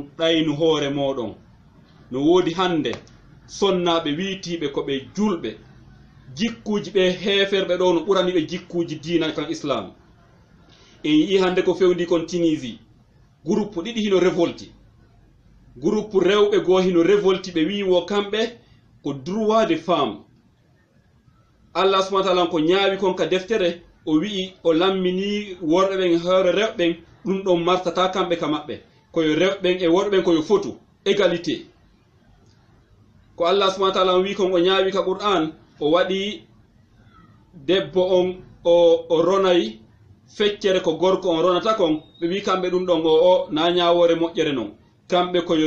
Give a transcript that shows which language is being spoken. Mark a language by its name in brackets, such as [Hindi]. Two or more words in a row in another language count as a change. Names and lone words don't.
[Fula] ɗaynu hoore moɗon no woodi hande sonnaɓe wiitiɓe ko ɓe julɓe jikkuji ɓe heferɓe ɗo no ɓuraniɓe jikkuji diina kan islam en yii hande ko fewndi kon Tunisie groupe ɗiɗi hino révolti groupe rewɓe goo hino révolti ɓe wiwo kamɓe ko [French] droit de femme [Arabic] الله سبحانه و تعالى [Fula] ko ñaawi kon ka deftere o wi'i o lammini worɓe ɓen hoore rewɓen ɗum ɗon martata kamɓe ka maɓɓe koyo rewɓen e worɓe ɓen koyo fotu égalité ko [Arabic] الله سبحانه وتعالى [Fula] wi kon o ñaawi ka Qur'an o waɗi debbo on o ronay feccere ko gorko on ronata kon ɓe wi kamɓe ɗum ɗon o na ñaawore moƴƴere non kamɓe koyo